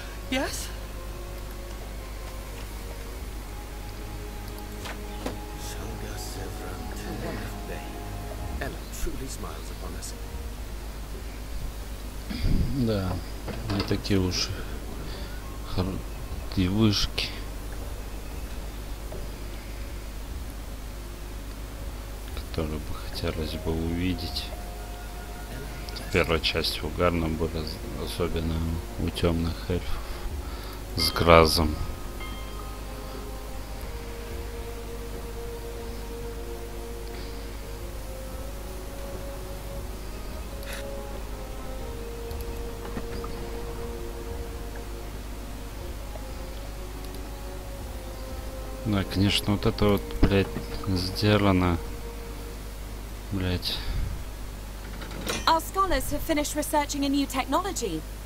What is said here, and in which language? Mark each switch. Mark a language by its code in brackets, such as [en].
[en] Yes? Ellen truly smiles upon us. [ru] Да, не такие уж и вышки, которые бы хотелось бы увидеть. Первая часть угарна была, особенно у темных эльфов с гразом. Да, конечно, вот это вот, блядь, сделано, блядь. [en] Our scholars have finished researching a new technology.